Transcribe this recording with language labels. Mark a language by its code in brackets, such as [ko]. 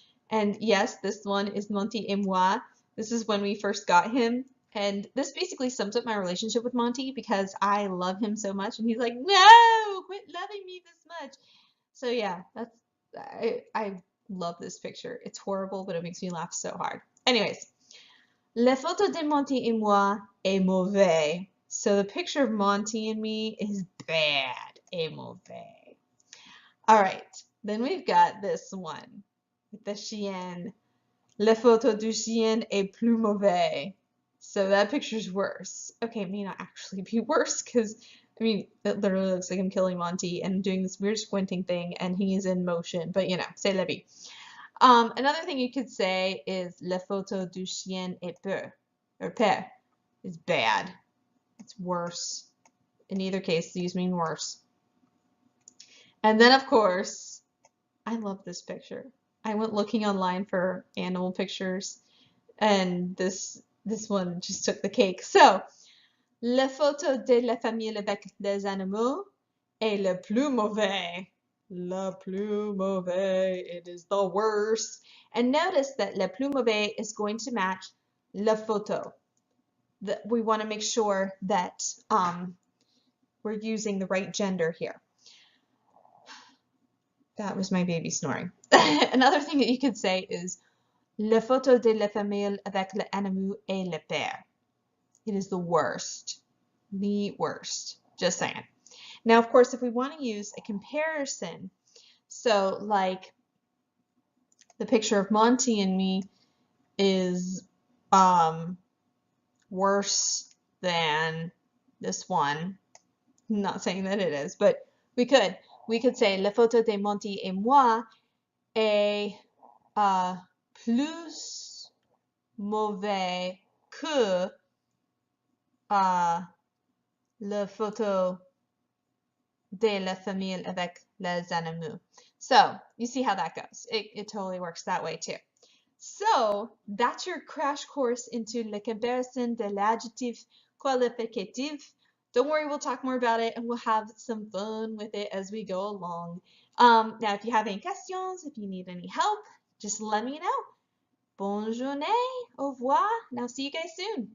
[en] And yes, this one is Monty et moi. This is when we first got him. And this basically sums up my relationship with Monty because I love him so much. And he's like, no, quit loving me this much. So yeah, I love this picture. It's horrible, but it makes me laugh so hard. Anyways. [fr] La photo de Monty et moi est mauvais. [en] So the picture of Monty and me is bad. Est mauvais. All right. Then we've got this one with the chien. [fr] La photo du chien est plus mauvais. [en] So that picture's worse. Okay, it may not actually be worse because, I mean, it literally looks like I'm killing Monty and doing this weird squinting thing and he's in motion, but you know, c'est la vie. Another thing you could say is [fr] la photo du chien est peu, [en] or pire, is bad. It's worse. In either case, these mean worse. And then, of course, I love this picture. I went looking online for animal pictures, and this one just took the cake. [fr] So, la photo de la famille avec les animaux est le plus mauvais. Le plus mauvais. [en] It is the worst. And notice that le plus mauvais is going to match la photo. We want to make sure that we're using the right gender here. That was my baby snoring. Another thing that you could say is [fr] la photo de la famille avec les animaux est le pire. [en] It is the worst. The worst. Just saying. Now, of course, if we want to use a comparison, so like the picture of Monty and me is worse than this one. I'm not saying that it is, but we could say [fr] la photo de Monty et moi est plus mauvais que la photo de la famille avec les animaux. [en] So you see how that goes. It totally works that way too. So that's your crash course into [fr] la comparison de l'adjectif qualificatif. [en] Don't worry, we'll talk more about it and we'll have some fun with it as we go along. Now, if you have any questions, if you need any help, just let me know. [fr] Bonne journée, au revoir, [en] and I'll see you guys soon.